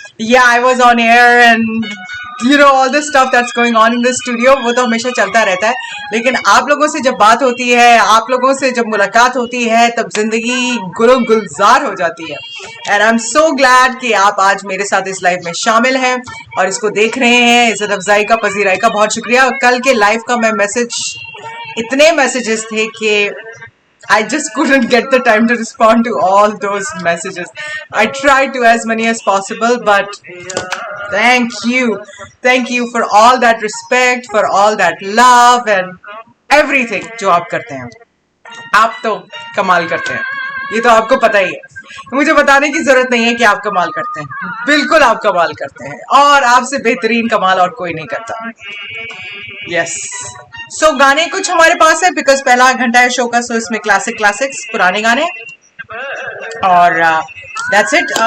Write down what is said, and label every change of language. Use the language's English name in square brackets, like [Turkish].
[English] Yeah, I was on air and all the stuff that's going on in the studio, [Hindi] वो तो हमेशा चलता रहता है। लेकिन आप लोगों से जब बात होती है, आप लोगों से जब मुलाकात होती है, तब जिंदगी गुलजार हो जाती है। [English] and I am so glad [Hindi] कि आप आज मेरे साथ इस लाइव में शामिल हैं और इसको देख रहे हैं। इज्जत अफजाई का, पजीराई का बहुत शुक्रिया। और कल के लाइव का मैं इतने मैसेजेस थे कि [English] I just couldn't get the time to respond to all those messages. I tried to as many as possible, but thank you for all that respect, for all that love and everything [Hindi] जो आप करते हैं। आप तो कमाल करते हैं, ये तो आपको पता ही है, मुझे बताने की जरूरत नहीं है कि आप कमाल करते हैं। बिल्कुल आप कमाल करते हैं और आपसे बेहतरीन कमाल और कोई नहीं करता। यस, सो गाने कुछ हमारे पास है बिकॉज पहला घंटा है शो का, सो इसमें क्लासिक्स पुराने गाने और [English] That's it.